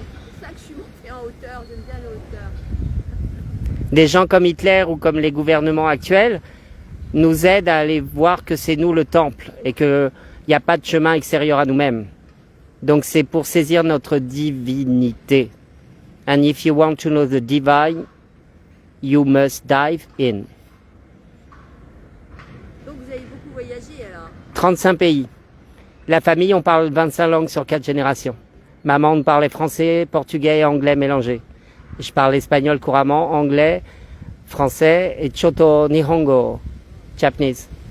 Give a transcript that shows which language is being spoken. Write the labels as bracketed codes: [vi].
[fr] C'est pour ça que je suis montée en hauteur. J'aime bien les hauteurs. Des gens comme Hitler ou comme les gouvernements actuels nous aident à aller voir que c'est nous le temple et qu'il n'y a pas de chemin extérieur à nous-mêmes. Donc c'est pour saisir notre divinité. [en] And if you want to know the divine, you must dive in. [fr] Donc vous avez beaucoup voyagé alors? 35 pays. La famille, on parle 25 langues sur 4 générations. Maman on parlait français, portugais et anglais mélangés. Je parle espagnol couramment, anglais, français et [ja] choto nihongo, [fr] japonais.